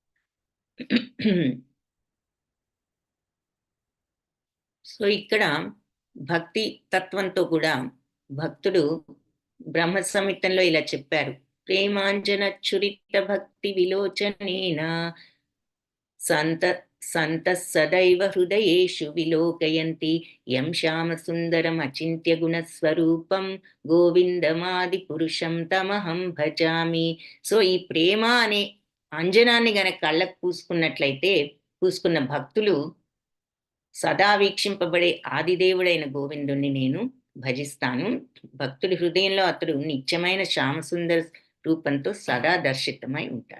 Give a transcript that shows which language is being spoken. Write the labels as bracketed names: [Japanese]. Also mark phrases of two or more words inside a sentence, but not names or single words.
[Telugu] సో ఇక్కడ భక్తి తత్వంతో కూడా భక్తుడు బ్రహ్మ సంహితంలో ఇలా చెప్పారు, [Sanskrit] ప్రేమాంజన చురిత భక్తి విలోచనేన సంత సంత సదైవ హృదయేషు విలోకయంతి యం శ్యామ సుందరం అచింత్య గుణస్వరూపం గోవిందమాది పురుషం తమహం భజామి. [Telugu] సో ఈ ప్రేమ అనే అంజనాన్ని గనక కళ్ళకు పూసుకున్న భక్తులు సదా వీక్షింపబడే ఆదిదేవుడైన గోవిందుణ్ణి నేను భజిస్తాను. భక్తుడి హృదయంలో అతడు నిత్యమైన శ్యామసుందర రూపంతో సదా దర్శితమై ఉంటాడు.